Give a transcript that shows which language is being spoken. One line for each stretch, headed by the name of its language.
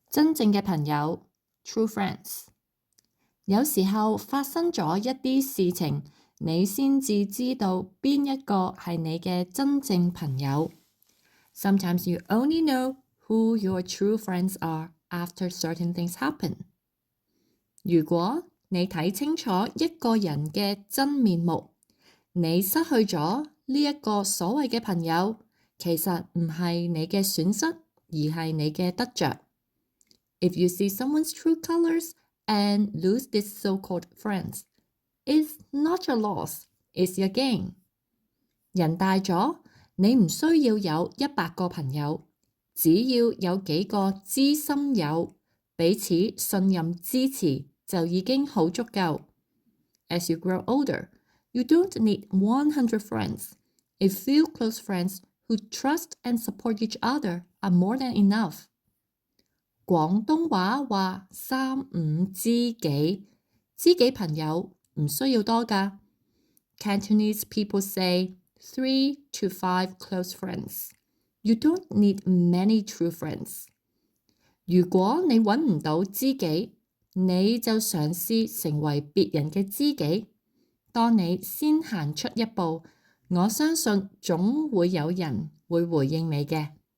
Cantonese: 真正嘅朋友
English: true friends。
Cantonese: 有時候發生咗一啲事情，你先至知道邊一個係你嘅真正朋友。
English: Sometimes you only know who your true friends are after certain things happen。
Cantonese: 如果你睇清楚一個人嘅真面目，你失去咗呢一個所謂嘅朋友，其實唔係你嘅損失，而係你嘅得着。
English: If you see someone's true colors and lose this so-called friends, it's not your loss, it's your gain。
Cantonese: 人大咗，你唔需要有100個朋友，只要有幾個知心友，彼此信任支持，就已經好足夠。
English: As you grow older, you don't need 100 friends. A few close friends who trust and support each other are more than enough。
Cantonese: 廣東話話3、5知己，知己朋友唔需要多㗎。
English: Cantonese people say 3 to 5 close friends. You don't need many true friends。
Cantonese: 如果你揾唔到知己，你就嘗試成為別人嘅知己。當你先行出一步，我相信總會有人會回應你嘅。